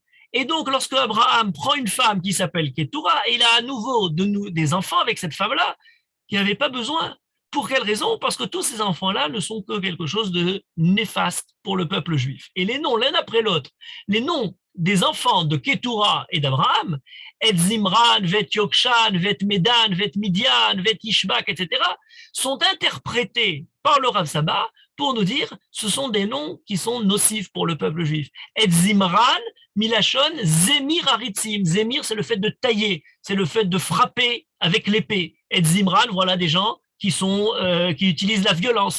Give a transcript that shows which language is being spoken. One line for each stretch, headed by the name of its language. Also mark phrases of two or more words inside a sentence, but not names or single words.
French: Et donc, lorsque Abraham prend une femme qui s'appelle Ketura, il a à nouveau des enfants avec cette femme-là, qui n'avait pas besoin. Pour quelle raison? Parce que tous ces enfants-là ne sont que quelque chose de néfaste pour le peuple juif. Et les noms, l'un après l'autre, les noms des enfants de Ketura et d'Abraham,
Hebrew: את זמרן, ואת יקשן, ואת מדן, ואת מדין, ואת ישבק,
French: etc., sont interprétés par le Rav Saba pour nous dire ce sont des noms qui sont nocifs pour le peuple juif.
Hebrew: את זמרן, מלשון זמיר עריצים.
French: Zemir, c'est le fait de tailler, c'est le fait de frapper avec l'épée. Et Zimran, voilà des gens qui utilisent la violence.